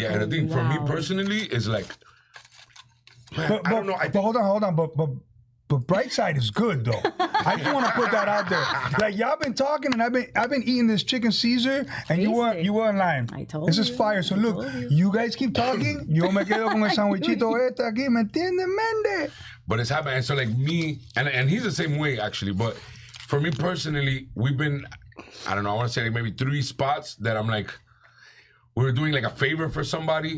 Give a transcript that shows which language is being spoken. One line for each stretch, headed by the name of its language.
English: yeah, and I think for me personally, it's like, man, I don't know. Hold on, but Bright Side is good though. I just want to put that out there. Like, y'all been talking, and I've been eating this chicken Caesar, and you weren't lying. I told this is fire. So look, you guys keep talking.
Spanish: Yo me quedo con el sandwichito este aquí, ¿me entiendes, Mende?
English: But it's happening. And so like me, and he's the same way actually. But for me personally, we've been, I don't know, I want to say like maybe 3 spots that I'm like, we were doing like a favor for somebody.